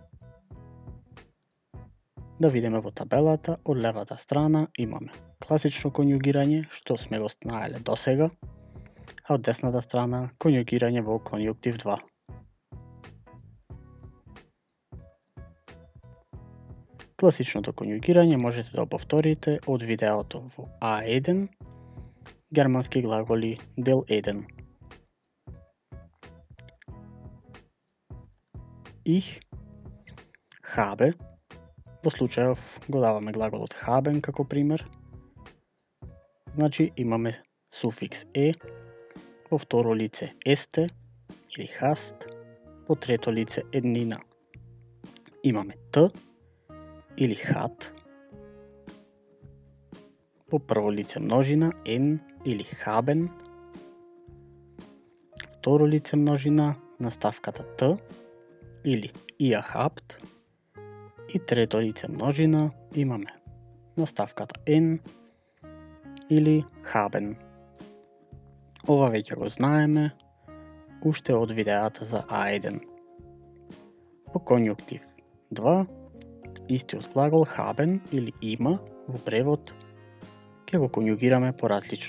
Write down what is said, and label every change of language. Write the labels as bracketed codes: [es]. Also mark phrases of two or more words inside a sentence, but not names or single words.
[mk] Да видиме во табелата, од левата страна имаме класично конјугирање, што сме го знаеле досега, а од десната страна конјугирање во конјунктив 2. Класичното конјугирање можете да повторите од видеото во A1, германски глаголи дел 1. [de] Ich habe, [mk] во случајов го даваме глаголот haben како пример, значи имаме суфикс е, во второ лице есте или hast, во трето лице еднина имаме т или hat, во прво лице множина n или haben, второ лице множина наставката т или [de] ihr habt, [mk] и трето лице множина имаме наставката n или haben. Ова веќе го знаеме уште од видеата за A1. Во конјунктив 2, истиот глагол haben или има во превод ќе го конјугираме поразлично.